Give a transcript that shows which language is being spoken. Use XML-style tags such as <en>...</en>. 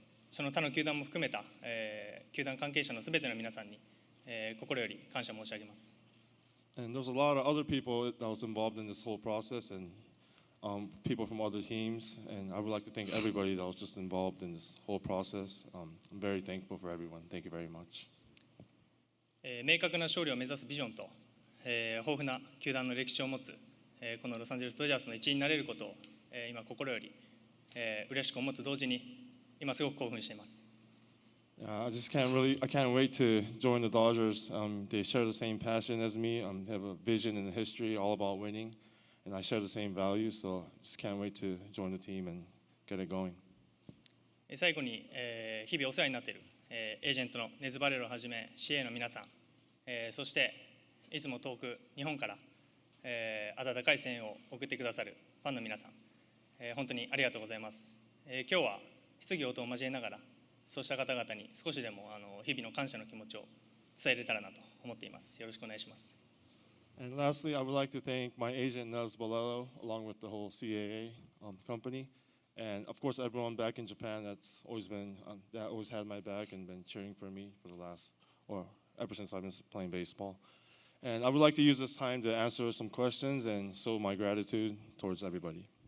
<ja>その他の球団も含めた、球団関係者のすべての皆さんに、心より感謝申し上げます。</ja> <en>And there's a lot of other people that was involved in this whole process, and people from other teams. And I would like to thank everybody that was just involved in this whole process. I'm very thankful for everyone. Thank you very much.</en> <ja>明確な勝利を目指すビジョンと、豊富な球団の歴史を持つ、このロサンゼルスドジャースの一員になれることを、今心より、嬉しく思うと同時に今すごく興奮しています。</ja> <en>I can't wait to join the Dodgers. They share the same passion as me. They have a vision and a history all about winning, and I share the same values. So I just can't wait to join the team and get it going.</en> <ja>最後に、日々お世話になっている、エージェントのネズバレロをはじめ CA の皆さん、そしていつも遠く日本から、温かい声援を送ってくださるファンの皆さん、本当にありがとうございます。今日は質疑応答を交えながらそうした方々に少しでも日々の感謝の気持ちを伝えれたらなと思っています。よろしくお願いします。</ja> <en>And lastly, I would like to thank my agent Nez Bolello, along with the whole CAA company, and of course everyone back in Japan that's always been that always had my back and been cheering for me for the last or ever since I've been playing baseball. And I would like to use this time to answer some questions and show my gratitude towards everybody.</en>